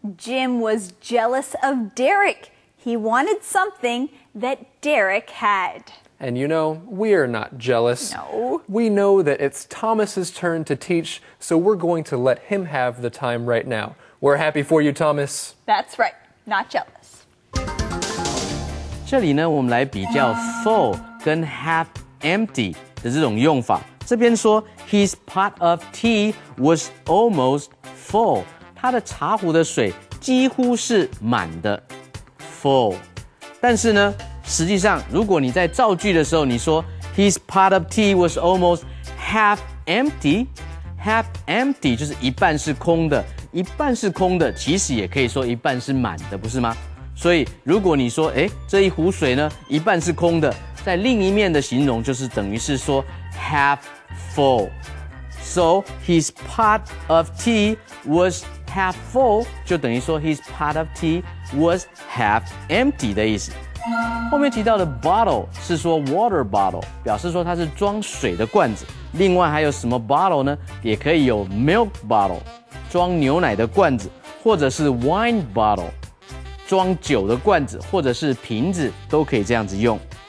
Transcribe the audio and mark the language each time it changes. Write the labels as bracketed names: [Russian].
[English] Jim was jealous of Derek. He wanted something that Derek had. And you know, we're not jealous. No. We know that it's Thomas's turn to teach, so we're going to let him have the time right now. We're happy for you, Thomas. That's right, not jealous. [Chinese] 这里呢，我们来比较 full 跟 half empty 的这种用法。这边说 [English] his pot of tea was almost full， [Chinese] 他的茶壶的水几乎是满的 full。但是呢，实际上如果你在造句的时候，你说 [English] his pot of tea was almost half empty， [Chinese] half empty 就是一半是空的，一半是空的，其实也可以说一半是满的，不是吗？所以如果你说，这一壶水呢，一半是空的，在另一面的形容就是等于是说 half full。 [English] So his pot of tea was half full， [Chinese] 就等于说 [English] his pot of tea was half empty [Chinese] 的意思。后面提到的 bottle 是说 water bottle， 表示说它是装水的罐子。另外还有什么 bottle 呢？也可以有 milk bottle， 装牛奶的罐子，或者是 wine bottle。装酒的罐子或者是瓶子都可以这样子用。